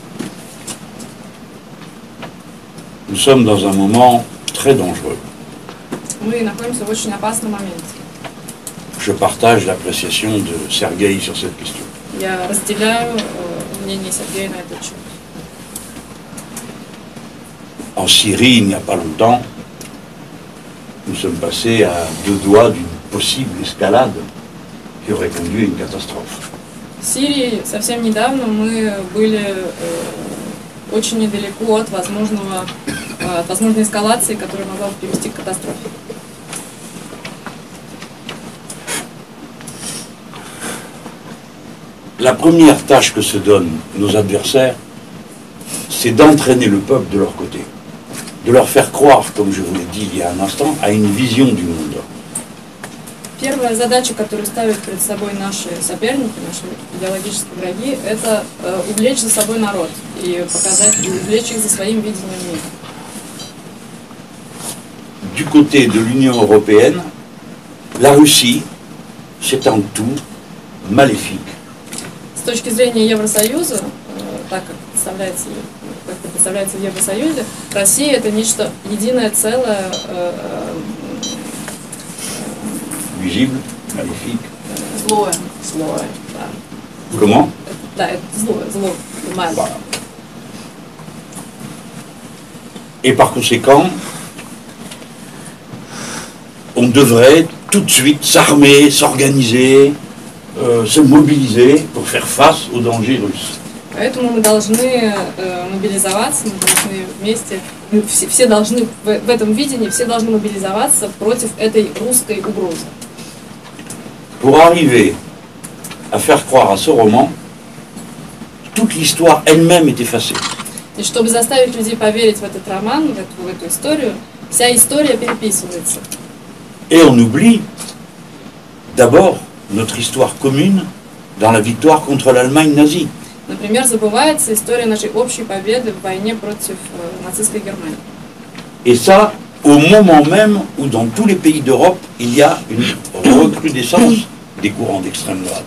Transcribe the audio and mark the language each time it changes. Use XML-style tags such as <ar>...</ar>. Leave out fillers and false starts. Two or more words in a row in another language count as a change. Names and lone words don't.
<fr>Nous sommes dans un moment très dangereux.</fr> <ru>Мы находимся в очень опасном моменте.</ru> <fr>Je partage l'appréciation de Sergueï sur cette question.</fr> <ru>Я разделяю мнение Сергея на этот счет.</ru> <fr>En Syrie, il n'y a pas longtemps, nous sommes passés à 2 doigts d'une possible escalade qui aurait conduit à une catastrophe.</fr> <ru>В Сирии совсем недавно мы были очень недалеко от возможной эскалации, которая могла бы привести к катастрофе.</ru> <fr>La première tâche que se donnent nos adversaires, c'est d'entraîner le peuple de leur côté, de leur faire croire, comme je vous l'ai dit il y a un instant, à une vision du monde.</fr> <ru>Первая задача, которую ставят перед собой наши соперники, наши идеологические враги, это увлечь за собой народ и увлечь их за своим видением мира.</ru> <fr>Du côté de l'Union européenne, la Russie, c'est un tout maléfique.</fr> <ru>С точки зрения Евросоюза, так как это представляется в Евросоюзе, Россия это нечто единое целое,</ru> <fr>Visible, maléfique.</fr> <ru>Злое, да.</ru> <fr>Comment?</fr> <ru>Да, это зло,</ru> <fr>mal. Voilà. Et par conséquent, on devrait tout de suite s'armer, s'organiser, se mobiliser pour faire face aux dangers russes.</fr> <ru>Поэтому мы должны мобилизоваться, мы должны вместе, все должны в этом видении, все должны мобилизоваться против этой русской угрозы.</ru> <fr>Pour arriver à faire croire à ce roman, toute l'histoire elle-même est effacée.</fr> <ru>И чтобы заставить людей поверить в этот роман, в эту историю, вся история переписывается.</ru> <fr>Et on oublie d'abord notre histoire commune dans la victoire contre l'Allemagne nazie.</fr> <ru>Например, забывается история нашей общей победы в войне против нацистской Германии.</ru> <fr>Et ça, au moment même où dans tous les pays d'Europe, il y a une recrudescence des courants d'extrême droite.</fr>